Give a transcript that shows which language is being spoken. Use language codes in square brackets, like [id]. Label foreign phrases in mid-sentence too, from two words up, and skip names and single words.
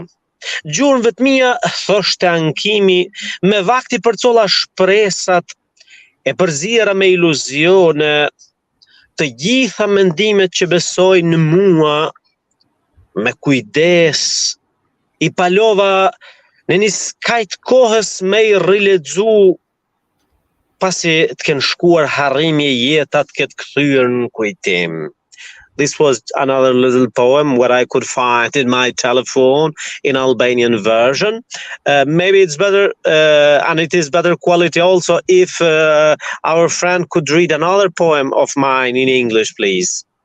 [sq] Gjurmëve të mia thoshte ankimi, me vakti përcolla shpresat e përziera me iluzione të gjitha mendimet që besojnë në mua. Me kujdes i palova në një skajt kohës me i rilexu, pasi të kenë shkuar harrimi e jetat këtë kthyer në kujtim. [en] This was another little poem what I could find in my telephone in Albanian version. Maybe it's better, and it is better quality also if our friend could read another poem of mine in English, please.